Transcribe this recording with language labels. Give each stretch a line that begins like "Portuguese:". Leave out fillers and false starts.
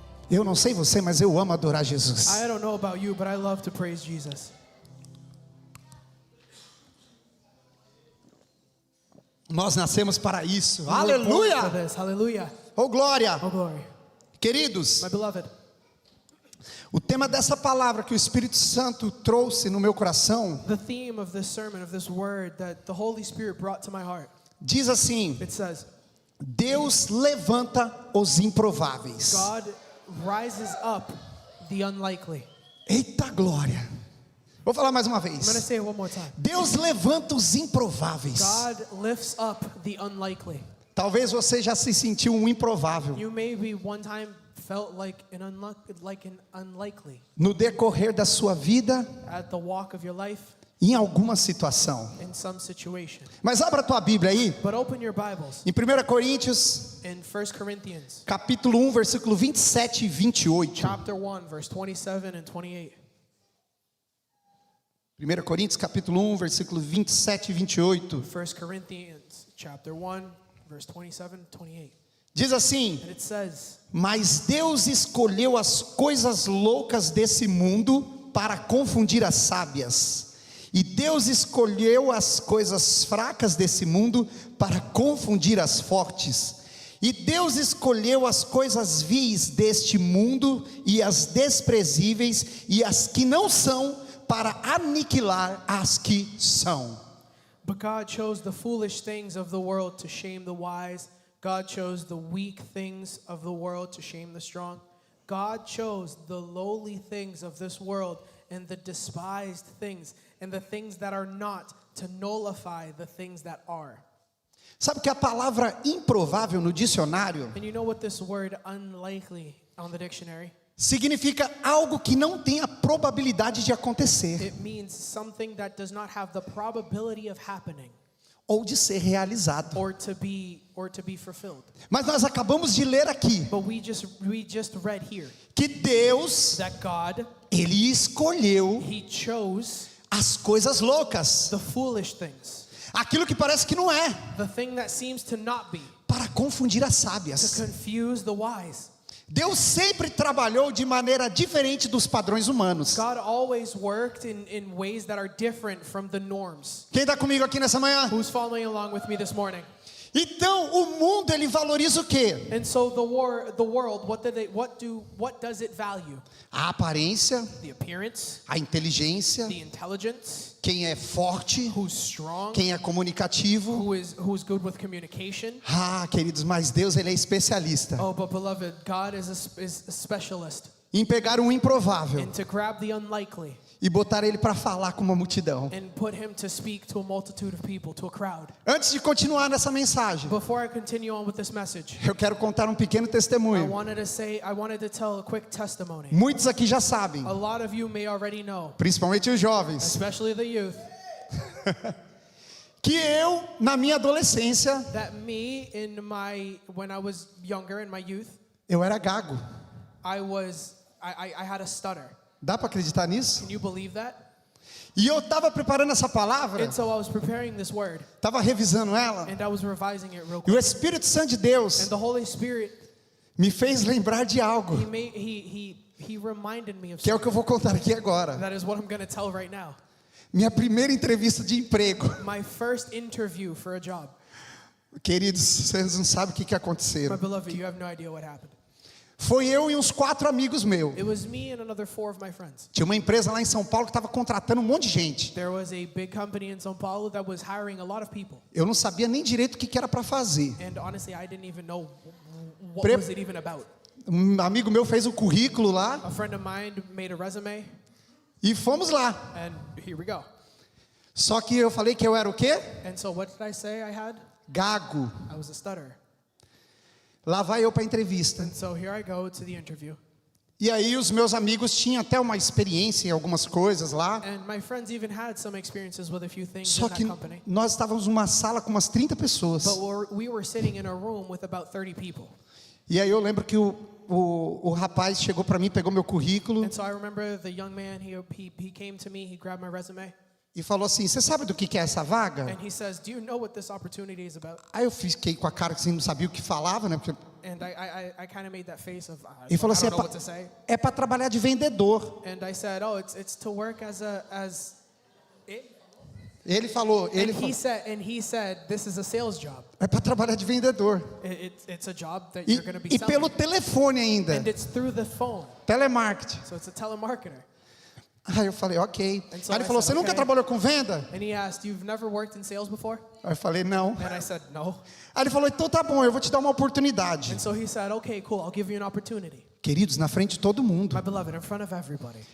Portuguese: Eu não sei você, mas eu amo adorar Jesus.
English: I don't know about you, but I love to praise Jesus.
Portuguese: Nós nascemos para isso.
English: We were born for
Portuguese: Aleluia!
English: this. Hallelujah.
Portuguese: Oh, glória!
English: Oh, glory.
Portuguese: Queridos,
English: My beloved,
Portuguese: o tema dessa palavra que o Espírito Santo trouxe no meu coração
English: the theme of this sermon, of this word that the Holy Spirit brought to my heart,
Portuguese: diz assim:
English: it says,
Portuguese: Deus levanta os improváveis.
English: God rises up the unlikely.
Portuguese: Eita glória! Vou falar mais uma
English: I'm going to
Portuguese: vez.
English: say it one more time.
Portuguese: Deus levanta os improváveis.
English: God lifts up the unlikely.
Portuguese: Talvez você já se sentiu um improvável
English: You maybe one time felt like an unlikely
Portuguese: no decorrer da sua vida,
English: at the walk of your life
Portuguese: em alguma situação.
English: in some situation.
Portuguese: Mas abra a tua Bíblia aí,
English: But open your Bibles
Portuguese: em 1 Coríntios,
English: in 1 Corinthians
Portuguese: capítulo 1, versículo 27 e 28.
English: chapter 1, verse 27 and 28.
Portuguese: 1 Coríntios, capítulo 1, versículo 27 e 28.
English: 1 Corinthians chapter 1, verse 27 and 28.
Portuguese: Diz assim:
English: And it says,
Portuguese: Mas Deus escolheu as coisas loucas desse mundo para confundir as sábias. E Deus escolheu as coisas fracas desse mundo para confundir as fortes. E Deus escolheu as coisas vis deste mundo e as desprezíveis e as que não são para aniquilar as que são.
English: But God chose the foolish things of the world to shame the wise. God chose the weak things of the world to shame the strong. God chose the lowly things of this world and the despised things and the things that are not to nullify the things that are.
Portuguese: Sabe que a palavra improvável no dicionário
English: And you know what this word unlikely on the dictionary?
Portuguese: significa algo que não tem a probabilidade de acontecer.
English: It means something that does not have the probability of happening.
Portuguese: ou de ser realizado.
English: or to be fulfilled.
Portuguese: Mas nós acabamos de ler aqui
English: But we just read here
Portuguese: que Deus,
English: that God,
Portuguese: Ele escolheu
English: He chose
Portuguese: as coisas loucas,
English: the foolish things,
Portuguese: aquilo que parece que não é,
English: the thing that seems to not be,
Portuguese: para confundir as
English: to
Portuguese: sábias.
English: confuse the wise.
Portuguese: Deus sempre trabalhou de maneira diferente dos padrões humanos.
English: God always worked in ways that are different from the norms.
Portuguese: Quem está comigo aqui nessa manhã?
English: Who's following along with me this morning?
Portuguese: Então, o mundo ele valoriza o quê?
English: And so the world, what does it value?
Portuguese: A aparência,
English: The appearance,
Portuguese: a inteligência,
English: the intelligence,
Portuguese: quem é forte,
English: who's strong,
Portuguese: quem é comunicativo.
English: who's good with communication.
Portuguese: Ah, queridos, mas Deus ele é especialista
English: Oh, but beloved, God is a specialist
Portuguese: em pegar um improvável
English: and to grab the unlikely
Portuguese: e botar ele para falar com uma multidão.
English: and put him to speak to a multitude of people, to a crowd.
Portuguese: Antes de continuar nessa mensagem,
English: Before I continue on with this message,
Portuguese: eu quero contar um pequeno
English: I
Portuguese: testemunho.
English: wanted to tell a quick testimony.
Portuguese: Muitos aqui já sabem,
English: A lot of you may already know,
Portuguese: principalmente os jovens,
English: especially the youth,
Portuguese: que eu, na minha adolescência,
English: that me when I was younger in my youth,
Portuguese: eu era gago.
English: I had a stutter.
Portuguese: Dá para acreditar nisso?
English: Can you believe that?
Portuguese: E eu estava preparando essa palavra,
English: And so I was preparing this word
Portuguese: estava revisando ela,
English: and I was revising it real
Portuguese: e o
English: quick.
Portuguese: Espírito Santo de Deus
English: And the Holy Spirit,
Portuguese: me fez lembrar de algo,
English: he reminded me of
Portuguese: que é o
English: something.
Portuguese: que eu vou contar aqui agora.
English: That is what I'm going to tell right now.
Portuguese: Minha primeira entrevista de emprego.
English: My first interview for a job.
Portuguese: Queridos, vocês não sabem o que
English: My
Portuguese: aconteceu.
English: beloved, you have no idea what happened.
Portuguese: Foi eu e uns 4 amigos meus.
English: It was me and another 4 of my friends.
Portuguese: Tinha uma empresa lá em São Paulo que estava contratando um monte de gente.
English: There was a big company in São Paulo that was hiring a lot of people.
Portuguese: Eu não sabia nem direito o que era para fazer.
English: And honestly, I didn't even know what Pre- was it even about.
Portuguese: Um amigo meu fez o currículo lá
English: A friend of mine made a resume,
Portuguese: e fomos lá.
English: and here we go.
Portuguese: Só que eu falei que eu era o quê?
English: And so what did I say I had?
Portuguese: Gago.
English: I was a stutterer.
Portuguese: Lá vai eu para a entrevista.
English: And so here I go to the interview.
Portuguese: E aí os meus amigos tinham até uma experiência em algumas coisas lá.
English: And my friends even had some experiences with a few things
Portuguese: Só
English: in that
Portuguese: que
English: company.
Portuguese: nós estávamos numa sala com umas 30 pessoas.
English: But we were sitting in a room with about 30 people.
Portuguese: E aí eu lembro que o rapaz chegou para mim, pegou meu currículo
English: And so I remember the young man, he came to me, he grabbed my resume,
Portuguese: e falou assim: "Você sabe do que é essa vaga?"
English: and he says, "Do you know what this opportunity is about?"
Portuguese: Aí eu fiquei com a cara que assim, não sabia o que falava, né? Porque
English: And I kind of made that face of,
Portuguese: ele falou
English: I
Portuguese: assim:
English: don't know what to say.
Portuguese: é para trabalhar de vendedor.
English: And I said, "Oh, it's to work as
Portuguese: Ele falou,
English: And he said, "This is a sales job.
Portuguese: é para trabalhar de vendedor.
English: It's a job that
Portuguese: E,
English: you're going to be
Portuguese: e
English: selling,
Portuguese: pelo telefone ainda,
English: and it's through the phone.
Portuguese: telemarketing.
English: So it's a telemarketer."
Portuguese: Aí eu falei: ok.
English: And so
Portuguese: Aí ele
English: I
Portuguese: falou:
English: said,
Portuguese: você nunca
English: okay.
Portuguese: trabalhou com venda?
English: And he asked, "You've never worked in sales before?"
Portuguese: Aí eu falei: não.
English: And I said, "No."
Portuguese: Aí ele falou: então tá bom, eu vou te dar uma oportunidade.
English: And so he said, "Okay, cool. I'll give you an opportunity."
Portuguese: Queridos, na frente de todo mundo,
English: My beloved, in front of everybody.